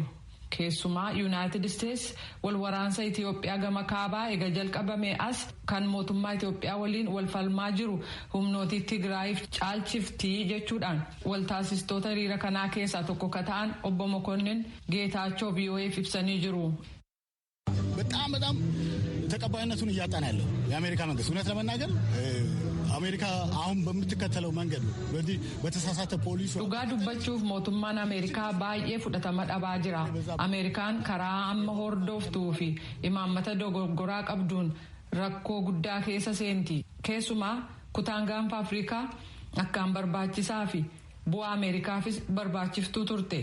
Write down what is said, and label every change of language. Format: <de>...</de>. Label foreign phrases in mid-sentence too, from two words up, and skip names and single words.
<om>Keessumaa Yuunaayitid Isteets wal waraansa Itoophiyaa gama kaabaa eega jalqabame as kan mootummaa Itoophiyaa waliin wal falmaa jiru humnooti Tigraayiif caalchiftii jechuudhaan waltaasistoota hiriira kanaa keessaa tokko ka ta'an obbo Mokonnin Geetaachoo VOA'f ibsanii jiru.</om> <am>በጣም ተቀባይነቱን እያጣን ያለው የአሜሪካ መንግስት እውነት ለመናገር አሜሪካ አሁን በምትከተለው መንገድ ነው በዚህ በተሳሳተ ፖሊሲ</am> <om>dhugaa dubbachuuf mootummaan Ameerikaa baay'ee fudhatama dhabaa jira. Ameerikaan karaa amma hordoftuu fi imaammata dogoggoraa qabduun rakkoo guddaa keessa seenti. Keessumaa kutaan gaanfa Afrikaa akkaan barbaachisaa fi bu'aa Ameerikaafis barbaachiftuu turte.</om>